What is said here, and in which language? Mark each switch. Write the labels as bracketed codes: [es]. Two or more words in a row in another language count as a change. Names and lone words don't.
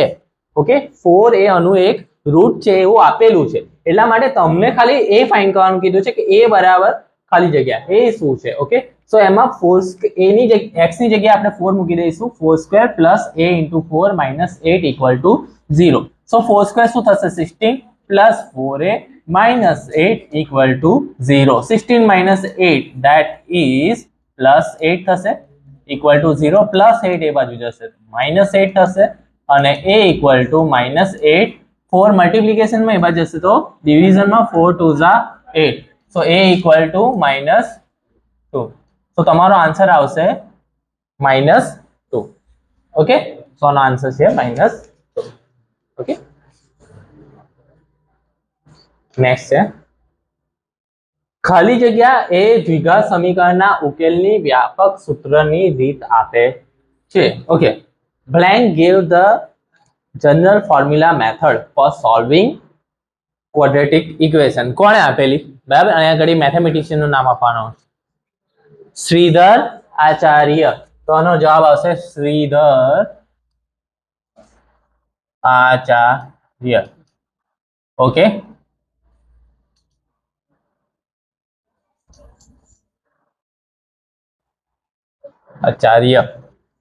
[gu] ઓકે, 4 એ આનું એક રૂટ છે એવું આપેલું છે, એટલા માટે તમને ખાલી એ ફાઇન્ડ કરવાનું કીધું છે કે a બરાબર ખાલી જગ્યા એ શું છે। ઓકે, સો એમાં 4 a ની જગ્યાએ x ની જગ્યાએ આપણે 4 મૂકી દઈશું, 4² + a × 4 - 8 = 0। સો 4² શું થશે? 16 + 4a - 8 = 0। 16 - 8 [en] that is [gu] +8 થશે, = 0, +8 એ બાજુ જશે -8 થશે, અને a = -8, 4 મલ્ટિપ્લિકેશનમાં એ બાજુ જશે તો ડિવિઝનમાં 4 × 2 = 8, [en] so a = -2, [gu] તો તમારો આન્સર આવશે -2। ઓકે, સો નો આન્સર છે -2। ઓકે, નેક્સ્ટ છે ખાલી જગ્યા એ દ્વિઘાત સમીકરણના ઉકેલની વ્યાપક સૂત્રની રીત આપે છે। ઓકે, [en] blank gave the general formula method for solving quadratic equation। [gu] કોણે આપેલી? બરાબર, અહીંયા આગળ મેથેમેટિશિયન નું નામ આપવાનું, શ્રીધર આચાર્ય। તો આનો જવાબ આવશે શ્રીધર આચાર્ય। ઓકે, આચાર્ય।